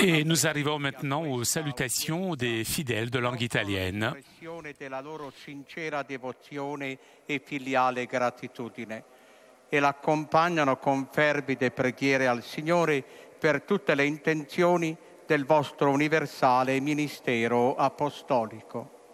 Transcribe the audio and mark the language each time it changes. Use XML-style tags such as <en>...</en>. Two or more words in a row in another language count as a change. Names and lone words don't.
<fr>Et nous arrivons maintenant aux salutations des fidèles de langue italienne.</fr> <it>Della loro sincera devozione e filiale gratitudine e l'accompagnano con fervide preghiere al Signore per tutte le intenzioni del vostro universale ministero apostolico.</it>